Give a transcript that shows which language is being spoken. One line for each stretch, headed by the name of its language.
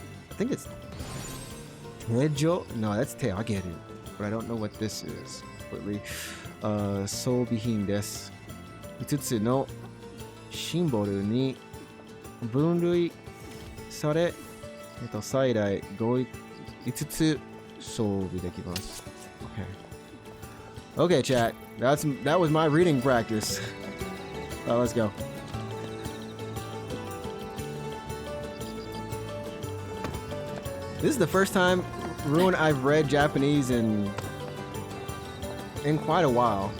English: I think it's 手錠? No, that's 手上げる. But I don't know what this is. Completely.
Japanese: 装備品です。 5つのシンボルに分類され、最大5つ装備できます。
English: Okay. Okay, chat. That was my reading practice. Let's go. This is the first time, Ruin, I've read Japanese in quite a while.